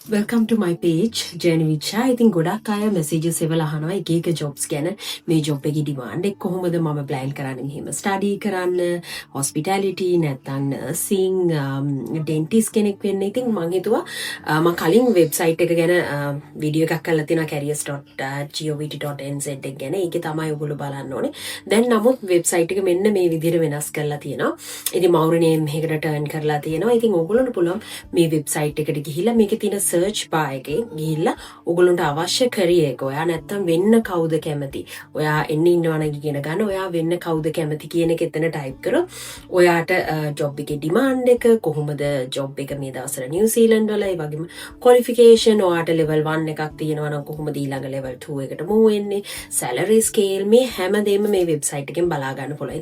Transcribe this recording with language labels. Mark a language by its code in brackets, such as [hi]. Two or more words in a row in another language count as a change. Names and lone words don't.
[en] Welcome to my page, Jenny Vicha. I think [si] ගොඩක් අය messages එවලා අහනවා එක එක jobs ගැන මේ job එකේ demand එක කොහොමද මම plan කරන්නේ මෙහෙම study කරන්න hospitality නැත්නම් [en] nursing dentist [si] කෙනෙක් වෙන්න. ඉතින් මම හිතුවා මම කලින් website එක ගැන වීඩියෝ එකක් කරලා තියෙනවා careers.govt.nz එක ගැන. ඒකේ තමයි ඔයගොල්ලෝ බලන්න ඕනේ. දැන් නමුත් website එක මෙන්න මේ විදිහට වෙනස් කරලා තියෙනවා. ඉතින් මවුරු name එකකට turn කරලා තියෙනවා. ඉතින් ඔයගොල්ලන්ට පුළුවන් මේ website එකට ගිහිල්ලා මේකේ තියෙන [en] search bar [si] එකේ ගිහිල්ලා ඔයගොල්ලන්ට අවශ්‍ය career එක ඔයා නැත්තම් වෙන්න කවුද කැමති ඔයා එන්න ඉන්නවනම් ඉගෙන ගන්න ඔයා වෙන්න කවුද කැමති කියන එක එතන type කරොත් ඔයාට job එකේ demand එක කොහොමද job එක මේ දවස්වල New Zealand වල ඒ වගේම qualification ඔයාට level 1 එකක් තියෙනවා නම් කොහොමද ඊළඟ level 2 එකට move වෙන්නේ [en] salary scale [si] මේ හැමදේම මේ website එකෙන් බලා ගන්න පුළුවන්.